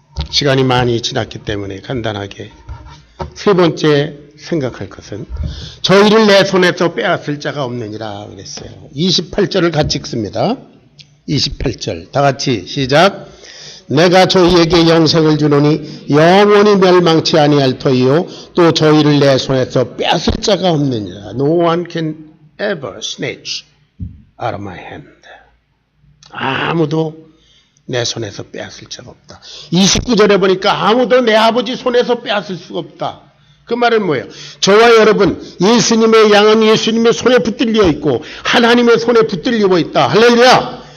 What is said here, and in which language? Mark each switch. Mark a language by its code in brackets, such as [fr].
[ko] 시간이 많이 지났기 때문에 간단하게 세 번째 생각할 것은 저희를 내 손에서 빼앗을 자가 없느니라 그랬어요. 28절을 같이 읽습니다. 28절 다 같이 시작. 내가 저희에게 영생을 주노니 영원히 멸망치 아니할 터이요 또 저희를 내 손에서 빼앗을 자가 없느니라. [en] No one can ever snatch out of my hand. [ko] 아무도 내 손에서 빼앗을 자가 없다. 29절에 보니까 아무도 내 아버지 손에서 빼앗을 수가 없다. 그 말은 뭐예요? 저와 여러분, 예수님의 양은 예수님의 손에 붙들려 있고 하나님의 손에 붙들리고 있다. 할렐루야!